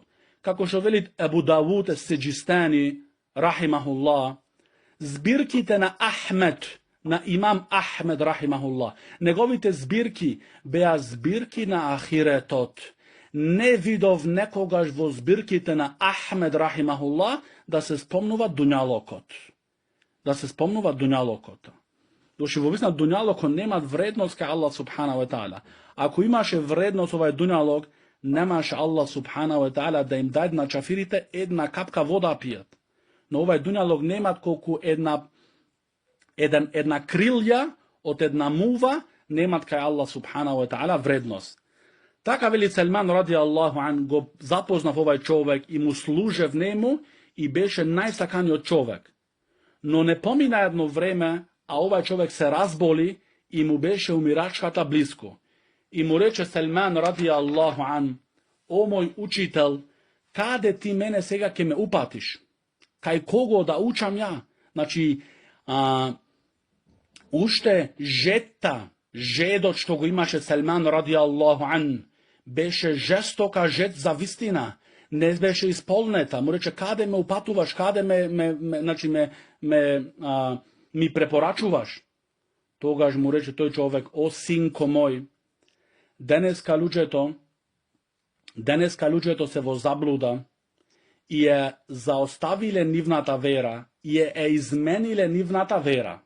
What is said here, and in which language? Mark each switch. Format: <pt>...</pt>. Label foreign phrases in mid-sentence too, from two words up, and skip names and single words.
<mk>Како што вели Ебу Давуд ес-Сиџистани, рахимахуллах, збирките на Ахмед, на имам Ахмед, рахимахуллах, неговите збирки беа збирки на ахиретот. Не видов некогаш во збирките на Ахмед, рахимахуллах, да се спомнува дуњалокот. Да се спомнува дуњалокот. Доши во висна дуњалокот немат вредност кај</mk> <ar>الله سبحانه وتعالى.</ar> <mk>Ако имаше вредност овај дуњалок, немаше</mk> <ar>الله سبحانه وتعالى</ar> <mk>да им даде на чафирите една капка вода пијат. Но овај дуњалок немат колку една крилја од една мува, немат кај</mk> <ar>الله سبحانه وتعالى</ar> <mk>вредност. Така вели Селман</mk> <ar>رضي الله عنه,</ar> <mk>го запознав овај човек и му служев нему и беше најсаканиот човек. Но не помина едно време, а овај човек се разболи и му беше умирачката близко. И му рече Селман</mk> <ar>رضي الله عنه,</ar> <mk>о мој учител, каде ти мене сега ќе ме упатиш? Кај кого да учам ја? Значи, уште жедот што го имаше Селман</mk> <ar>رضي الله عنه,</ar> <mk>беше жестока жет за вистина, не беше исполнета. Му рече, каде ме упатуваш, каде ми препорачуваш? Тогаш му рече тој човек, о синко мој, денеска луѓето се во заблуда и е заоставиле нивната вера и е измениле нивната вера.</mk>